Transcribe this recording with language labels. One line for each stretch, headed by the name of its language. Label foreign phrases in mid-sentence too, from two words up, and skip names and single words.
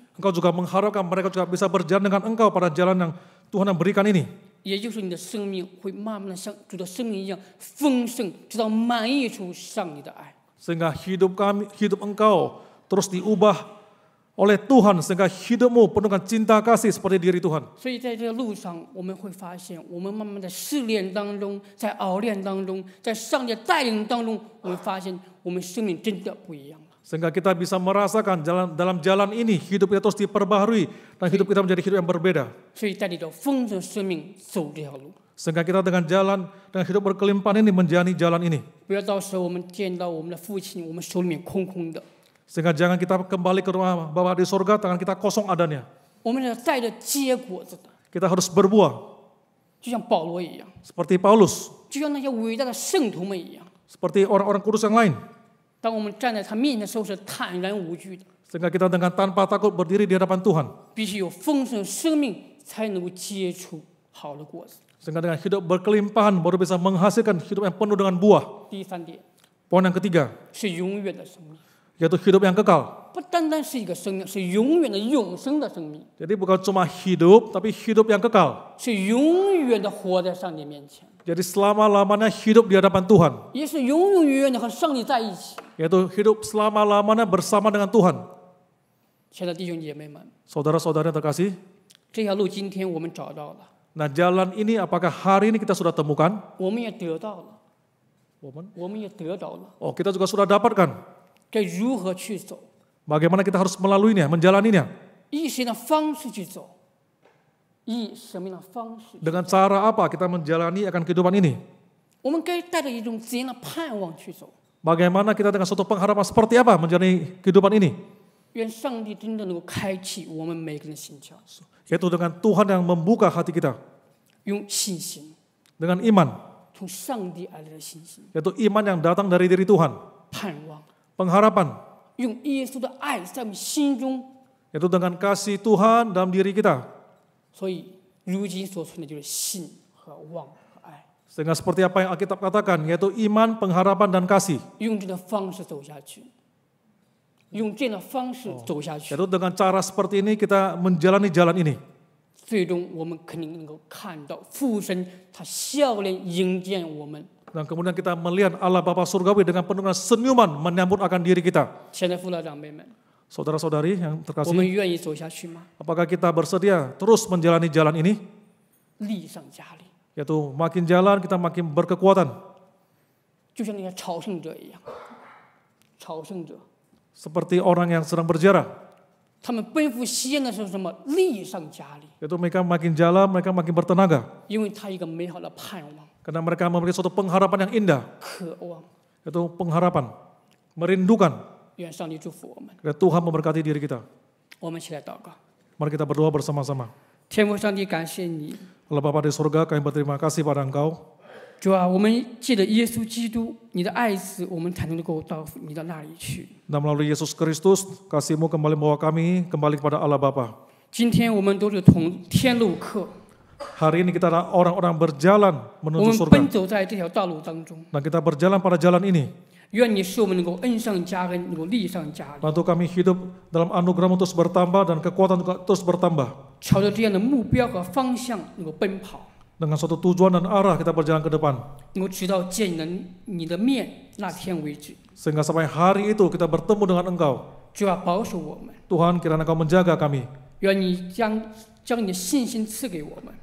Indonesian: Engkau juga mengharapkan mereka juga bisa berjalan dengan engkau pada jalan yang Tuhan yang berikan ini.
Chinese: 也就是你的生命会慢慢的像主的生命一样丰盛，直到满溢出上帝的爱。
Indonesian: Sehingga hidup engkau terus diubah oleh Tuhan sehingga hidupmu penuh dengan cinta kasih seperti diri Tuhan.
Chinese: 所以在这个路上，我们会发现，我们慢慢在试炼当中，在熬炼当中，在上帝带领当中，我们发现我们生命真的不一样了。
Indonesian: Sehingga kita bisa merasakan dalam jalan ini hidup kita terus diperbaharui dan hidup kita menjadi hidup yang berbeda.
Chinese: 所以带领着丰盛生命走这条路。
Indonesian: Sehingga kita dengan hidup berkelimpahan ini menjalani jalan ini.
Chinese: 不要到时候我们见到我们的父亲，我们手里面空空的。
Indonesian: Sehingga jangan kita kembali ke rumah Bapa di surga tangan kita kosong adanya.
Chinese: 我们是带着结果子的，
Indonesian: Kita harus berbuah
Chinese: 就像保罗一样，
Indonesian: seperti Paulus,
Chinese: 就像那些伟大的圣徒们一样。
Indonesian: seperti orang-orang kudus yang lain.
Chinese: 当我们站在他面前的时候，是坦然无惧的。
Indonesian: Sehingga kita dengan tanpa takut berdiri di hadapan Tuhan.
Chinese: 必须有丰盛生命，才能够结出好的果子。
Indonesian: Sehingga dengan hidup berkelimpahan baru bisa menghasilkan hidup yang penuh dengan buah.
Chinese: 第三点
Indonesian: Poin yang ketiga,
Chinese: 是永远的生命，
Indonesian: yaitu hidup yang kekal.
Chinese: 不单单是一个生命，是永远的永生的生命，
Indonesian: Jadi bukan cuma hidup, tapi hidup yang kekal.
Chinese: 是永远的活在上帝面前，
Indonesian: Jadi selama-lamanya hidup di hadapan Tuhan.
Chinese: 也是永永远远的和上帝在一起。
Indonesian: Yaitu hidup selama-lamanya bersama dengan Tuhan.
Chinese: 亲爱的弟兄姐妹们，
Indonesian: Saudara-saudara yang terkasih,
Chinese: 这条路今天我们找到了，
Indonesian: nah jalan ini apakah hari ini kita sudah temukan?
Chinese: 我们也得到了，我们也得到了，
Indonesian: Oh, kita juga sudah dapatkan.
Chinese: 该如何去走，
Indonesian: Bagaimana kita harus melaluinya, menjalaninya.
Chinese: 以什么样的方式去走，以什么样的方式，
Indonesian: Dengan cara apa kita menjalani akan kehidupan ini?
Chinese: 我们该带着一种怎样的盼望去走。
Indonesian: Bagaimana kita dengan suatu pengharapan seperti apa menjalani kehidupan ini?
Chinese: 愿上帝真的能够开启我们每个人的心窍，
Indonesian: Yaitu dengan Tuhan yang membuka hati kita.
Chinese: 用信心，
Indonesian: Dengan iman.
Chinese: 从上帝而来的信心，
Indonesian: Yaitu iman yang datang dari diri Tuhan.
Chinese: 盼望，
Indonesian: Pengharapan.
Chinese: 用耶稣的爱在我们心中。
Indonesian: Yaitu dengan kasih Tuhan dalam diri kita.
Chinese: 所以，如今所存的就是信和望和爱，
Indonesian: Sehingga seperti apa yang Alkitab katakan, yaitu iman, pengharapan, dan kasih.
Chinese: 用这样的方式走下去，用这样的方式走下去，
Indonesian: Yaitu dengan cara seperti ini kita menjalani jalan ini.
Chinese: 最终我们肯定能够看到父神他笑脸迎接我们。
Indonesian: Dan kemudian kita melihat Allah Bapa Surgawi dengan penuh dengan senyuman menyambut akan diri kita.
Chinese: 亲爱的父老长辈们，
Indonesian: Saudara-saudari yang
Chinese: 我们
Indonesian: terkasih,
Chinese: 愿意走下去吗？
Indonesian: apakah kita bersedia terus menjalani jalan ini?
Chinese: 力上加力，
Indonesian: Yaitu makin jalan kita makin berkekuatan.
Chinese: 就像那些朝圣者一样，朝圣者
Indonesian: Seperti orang yang sedang berjarak.
Chinese: 他们奔赴西安的时候，什么力上加力，
Indonesian: Yaitu mereka makin jalan, mereka makin bertenaga.
Chinese: 因为他一个美好的盼望、
Indonesian: Karena mereka memiliki suatu pengharapan yang indah.
Chinese: 渴望。
Indonesian: Yaitu pengharapan. Merindukan.
Chinese: 愿上帝祝福我们。
Indonesian: Dan Tuhan memberkati diri kita.
Chinese: 我们一起来祷告。
Indonesian: Mari kita berdoa bersama-sama.
Chinese: 天父上帝，感谢你，
Indonesian: Allah Bapa di surga, kami berterima kasih pada Engkau.
Chinese: 主啊，我们借着耶稣基督，你的爱子，我们才能够到你的那里去。
Indonesian: Dan melalui Yesus Kristus, kasih-Mu kembali membawa kami kembali kepada Allah Bapa.
Chinese: 今天我们都是同天路客，
Indonesian: Hari ini kita adalah orang-orang berjalan
Chinese: 我
Indonesian: menuju
Chinese: 们
Indonesian: surga.
Chinese: 奔走在这条道路当中。
Indonesian: Dan kita berjalan pada jalan ini.
Chinese: 愿你使我们能够恩上加恩，能够力上加力，
Indonesian: Bantu kami hidup dalam anugerah-Mu terus bertambah dan kekuatan juga terus bertambah.
Chinese: 朝着这样的目标和方向能够奔跑，
Indonesian: Dengan suatu tujuan dan arah kita berjalan ke depan.
Chinese: 能够直到见你的面那天为止。
Indonesian: Sehingga sampai hari itu kita bertemu dengan Engkau.
Chinese: 主啊，保守我们，
Indonesian: Tuhan, kiranya Engkau menjaga kami.
Chinese: 愿你将你的信心赐给我们。